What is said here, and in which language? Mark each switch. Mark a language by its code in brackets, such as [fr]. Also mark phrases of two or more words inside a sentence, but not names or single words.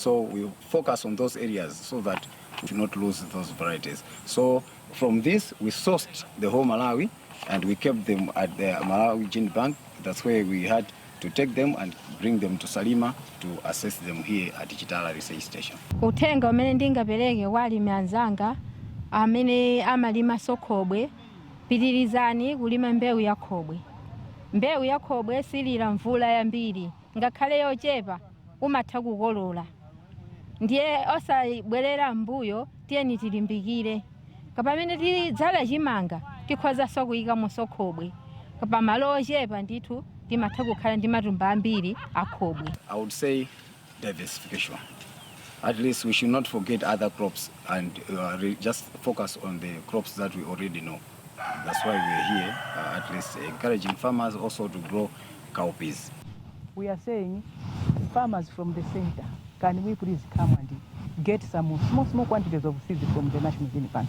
[en] So we focus on those areas so that we do not lose those varieties. So from this, we sourced the whole Malawi, and we kept them at the Malawi Gene Bank. That's where we had to take them and bring them to Salima to assess them here at Digital Research Station. [ny] Uthenga umene ndingapereke walimi anzanga amene amalima khobwe, pitirizani kulima mbewu ya khobwe. Mbewu ya khobwe silira mvula yambiri, ngakhale yochepa umatha kukolola. Ndiye osabwerera mbuyo tiyeni tilimbikire. Kapamene tidzala chimanga tikhoza kuyikamo khobwe. Kapamalo ochepa ndithu timatha kukhala ndi matumba ambiri a khobwe. [en] I would say diversification. At least we should not forget other crops and just focus on the crops that we already know. That's why we're here, at least encouraging farmers also to grow cowpeas. We are saying, farmers from the center, can we please come and get some small quantities of seeds from the National Gene Bank?